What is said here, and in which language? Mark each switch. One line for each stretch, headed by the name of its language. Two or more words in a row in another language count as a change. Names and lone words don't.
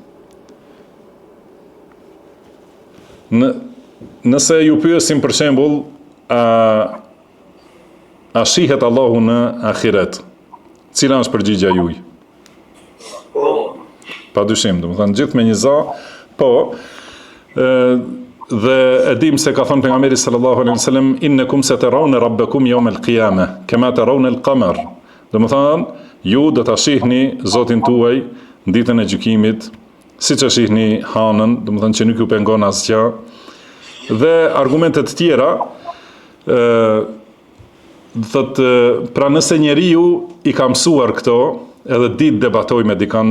Albanian: Nëse ju pyesim për shembull, a shihet Allahu në ahiret? Cila është përgjigja juaj? Padyshim, domethënë gjithë me një za, po, dhe e dim se ka thënë pejgamberi
Arabic: صلى الله عليه وسلم إنكم سترون ربكم يوم القيامة كما ترون القمر.
Albanian: Domethënë ju do ta shihni Zotin tuaj në ditën e gjykimit, siç e shihni hanën, domethënë që nuk ju pengon asgjë. Dhe argumentet të tjera thotë, pra nëse njeriu i ka mësuar këto, edhe ditë debatoj me dikën,